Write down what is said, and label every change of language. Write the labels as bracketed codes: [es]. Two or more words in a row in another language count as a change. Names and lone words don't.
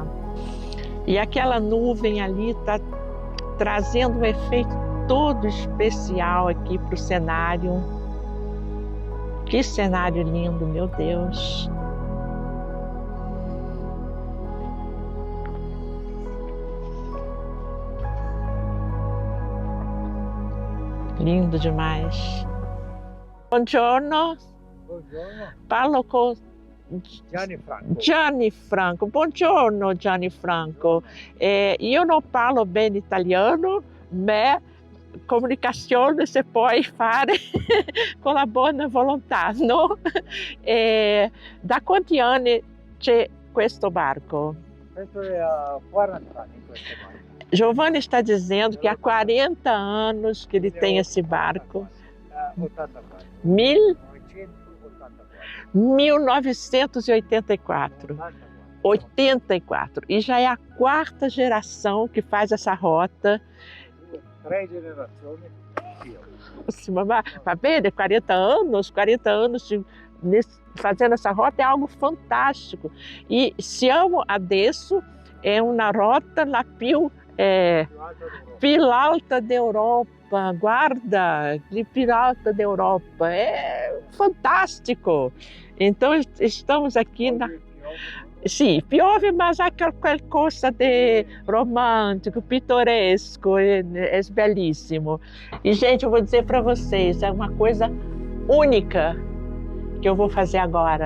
[pt] E aquela nuvem ali está trazendo um efeito todo especial aqui para o cenário. Que cenário lindo, meu Deus! Lindo demais. [it] Buongiorno. Buongiorno. Parlo con Gianni Franco. Buongiorno Gianni Franco. Io non parlo bene italiano, ma comunicazione si può fare con la buona volontà, no? Da quanti anni c'è questo barco? Questo è a 40 anni questo barco. [pt] Giovanni está dizendo que há 40 anos que ele tem esse barco. 84. 1984. 84. E já é a quarta geração que faz essa rota. [it] 3 generazioni. Va bene, [pt] 40 anos fazendo essa rota é algo fantástico. [it] E siamo adesso è una rota la più alta d'Europa, guarda, di più alta d'Europa, [pt] é fantástico. Então estamos aqui [it] Sì, piove, [pt] mas há qualcosa de romântico, pitoresco, é belíssimo. E, gente, eu vou dizer para vocês, é uma coisa única que eu vou fazer agora.